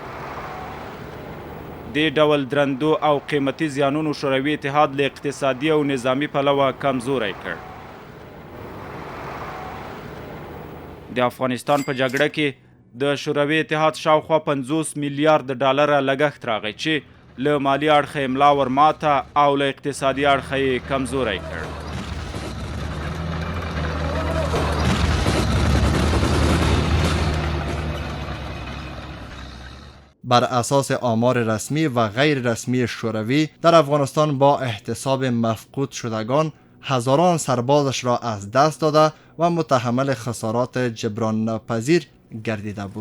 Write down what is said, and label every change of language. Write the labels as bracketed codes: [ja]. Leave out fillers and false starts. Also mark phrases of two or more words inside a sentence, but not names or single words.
[ps] دې ډول درندو او قیمتي زیانونو شوروي اتحاد له اقتصادي او نظامي پلوه کمزوری کړ. د افغانستان په جګړه کې د شوروي اتحاد شاوخوا 50 میلیارد ډالره لګښت راغی چې له مالی اړخه یې ملا ورماته او له اقتصادي اړخه یې کمزوری کړ. [fa] بر اساس آمار رسمی و غیر رسمی شوروی در افغانستان با احتساب مفقود شدگان هزاران سربازش را از دست داده و متحمل خسارات جبران ناپذیر گردیده بود.